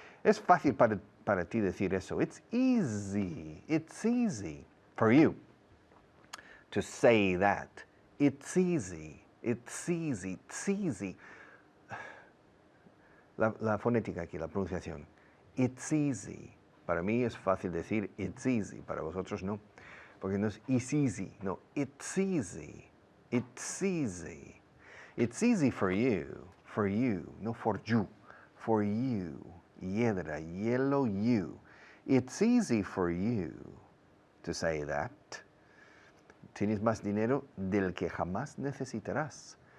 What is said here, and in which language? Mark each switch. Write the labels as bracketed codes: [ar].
[es] Es fácil para ti decir eso. [en] It's easy. It's easy for you to say that. It's easy. It's easy. It's easy. [es] La fonética aquí, la pronunciación. [en] It's easy. [es] Para mí es fácil decir [en] it's easy. [es] Para vosotros no. Porque no es [en] it's easy. [es] No, it's easy. [en] It's easy. It's easy for you. For you. No for you. For you. Hiedra, yellow you. It's easy for you to say that. [es] Tienes más dinero del que jamás necesitarás.